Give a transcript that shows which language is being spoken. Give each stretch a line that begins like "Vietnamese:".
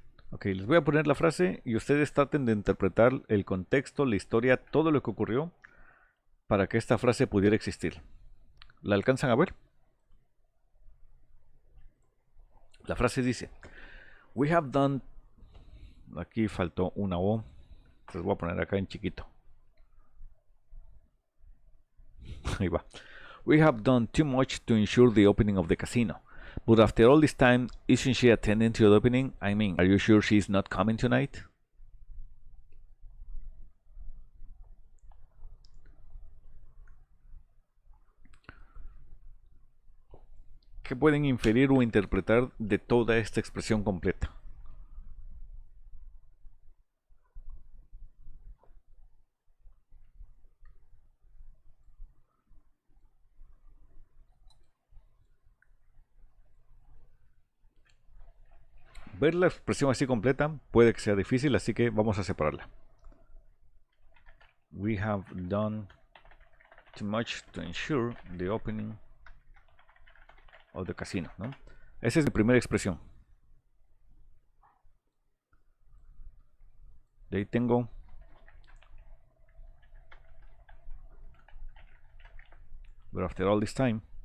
Spanish: Ok, les voy a poner la frase y ustedes traten de interpretar el contexto, la historia, todo lo que ocurrió para que esta frase pudiera existir. ¿La alcanzan a ver? La frase dice,
English: we have done...
Spanish: Aquí faltó una O. Les voy a poner acá en chiquito. Ahí va.
English: We have done too much to ensure the opening of the casino. But after all this time, isn't she attending to the opening? I mean, are you sure she's not coming tonight?
Spanish: ¿Qué pueden inferir o interpretar de toda esta expresión completa? Ver la expresión así completa puede que sea difícil, así que vamos a separarla.
English: We have done too much to ensure the opening of the casino, ¿no?
Spanish: Esa es mi primera expresión. De ahí tengo
English: but after all this time.